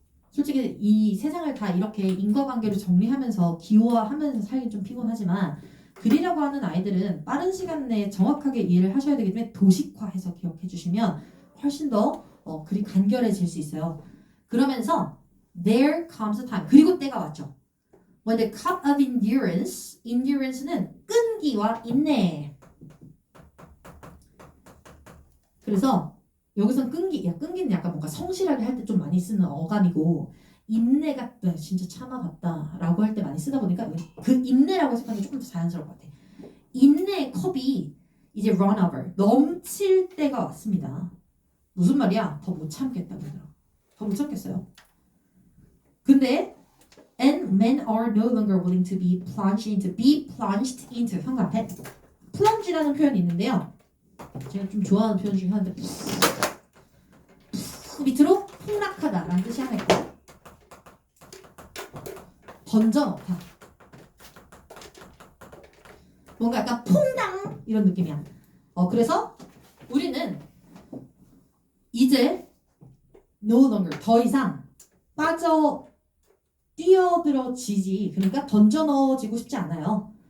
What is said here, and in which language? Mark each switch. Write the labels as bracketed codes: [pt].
[ko] 솔직히 이 세상을 다 이렇게 인과관계로 정리하면서 기호화하면서 살기 좀 피곤하지만 글이라고 하는 아이들은 빠른 시간 내에 정확하게 이해를 하셔야 되기 때문에 도식화해서 기억해 주시면 훨씬 더 글이 간결해질 수 있어요. [en] 그러면서 there comes a time [ko] 그리고 때가 왔죠. [en] When the cup of endurance는 [ko] 끈기와 인내. 그래서 여기선 끈기는 약간 뭔가 성실하게 할 때 좀 많이 쓰는 어감이고 인내가 진짜 참아봤다 라고 할 때 많이 쓰다 보니까 그 인내라고 해석하는 게 조금 더 자연스러울 것 같아. 인내의 컵이 이제 [en] run over, [ko] 넘칠 때가 왔습니다. 무슨 말이야? 더 못 참겠다고 하더라고. 더 못 참겠어요. [en] 근데 and men are no longer willing to be plunged into [ko] 현관 앞에 plunge라는 표현이 있는데요. 제가 좀 좋아하는 표현 중에 하나인데 밑으로 폭락하다라는 뜻이 하나 있고 던져넣다 뭔가 약간 퐁당 이런 느낌이야. 그래서 우리는 이제 [en] no longer [ko] 더 이상 뛰어들어지지 그러니까 던져 넣어지고 싶지 않아요.